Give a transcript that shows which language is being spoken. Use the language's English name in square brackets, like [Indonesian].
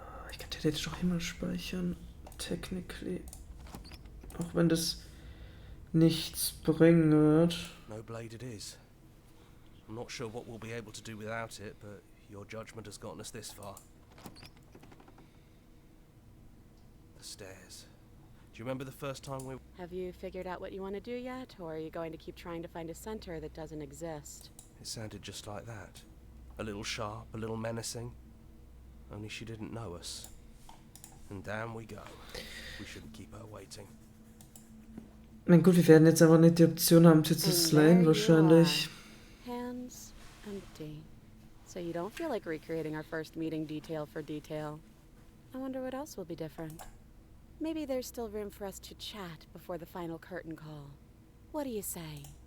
[German] Ich kann theoretisch auch Himmel speichern. [English] Technically. [German] Auch wenn das nichts bringen wird. [English] No blade it is. I'm not sure what we'll be able to do without it, but your judgment has gotten us this far. The stairs. Do you remember the first time we... Have you figured out what you want to do yet, or are you going to keep trying to find a center that doesn't exist? It sounded just like that. A little sharp, a little menacing. Only she didn't know us. And down we go. We shouldn't keep her waiting. [German] Na gut, wir werden jetzt aber nicht die Option haben, sie zu slayen, wahrscheinlich. [English] Hands empty. So you don't feel like recreating our first meeting detail for detail. I wonder what else will be different. Maybe there's still room for us to chat before the final curtain call. What do you say?